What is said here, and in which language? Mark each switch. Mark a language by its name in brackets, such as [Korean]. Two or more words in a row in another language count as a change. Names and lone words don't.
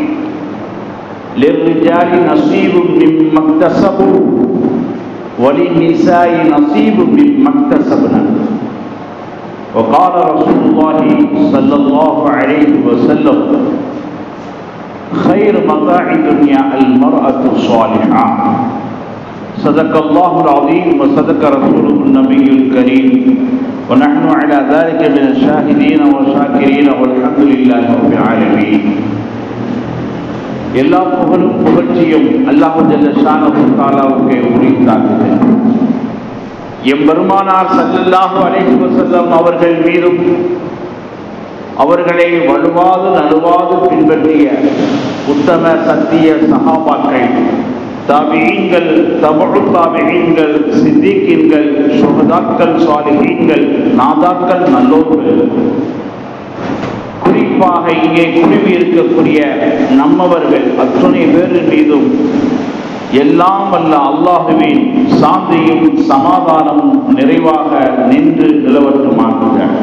[Arabic] للرجال نصيب مما اكتسبوا وللنساء نصيب مما اكتسبنا وقال رسول الله صلى الله عليه وسلم خير متاع الدنيا المرأة الصالحة صدق الله العظيم وصدق رسوله النبي الكريم ونحن على ذلك من الشاهدين والشاكرين والحمد لله رب العالمين. [Tamil] எல்லா புகழும் புகழ்ச்சியும் [Arabic] الله جل شأنه [Tamil] தஆலாவுக்கே உரித்தாகுக. எம்பெருமானார் [Arabic] صلى الله عليه وسلم [Tamil] அவர்கள் மீதும் அவர்களை வலுவாது நலுவாது பின்பற்றிய உத்தம சத்திய சஹாபாக்கள், தாபிஈன்கள், தபஉ தாபிஈன்கள், சித்திகீன்கள், ஷுஹதாக்கள், சாலிஹீன்கள், நாதாக்கள், நல்லோர்கள், குறிப்பாக இங்கே குழுமி இருக்கக்கூடிய நம்மவர்கள் அத்துணை பேர் மீதும் எல்லாம் வல்ல அல்லாஹுவின் சாந்தியும் சமாதானமும் நிறைவாக நின்று நிலவட்டுமாகுக.